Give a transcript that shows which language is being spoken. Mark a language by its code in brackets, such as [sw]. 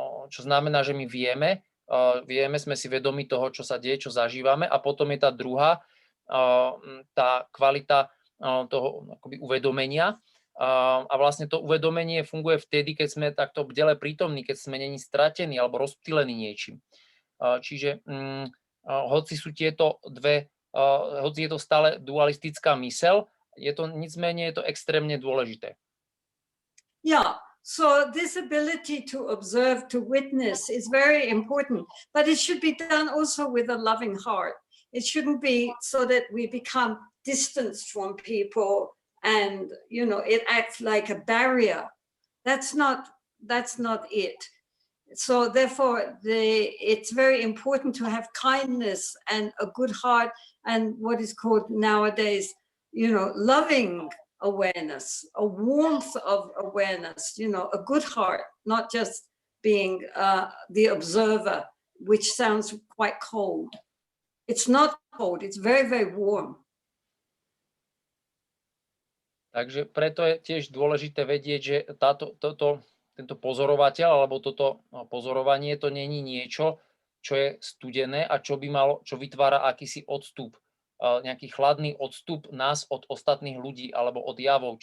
[sk] čo znamená, že my vieme, sme si vedomi toho, čo sa deje, čo zažívame, a potom je tá druhá, tá kvalita toho akoby uvedomenia. A vlastne to uvedomenie funguje vtedy, keď sme takto bdele prítomní, keď sme není stratení alebo rozptýlení niečím. Čiže hoci sú tieto dve, hoci je to stále dualistická myseľ, [cs] nicméně je to extrémně důležité. [en] Yeah, so this ability to observe, to witness is very important, but it should be done also with a loving heart. It shouldn't be so that we become distanced from people and, you know, it acts like a barrier. That's not it. So therefore, it's very important to have kindness and a good heart and what is called nowadays, you know, loving awareness, a warmth of awareness, you know, a good heart, not just being the observer, which sounds quite cold. It's not cold, it's very, very warm. [sk] Takže preto je tiež dôležité vedieť, že tento pozorovateľ alebo toto pozorovanie to není niečo, čo je studené a čo vytvára akýsi odstup, nejaký chladný odstup nás od ostatných ľudí alebo od javov.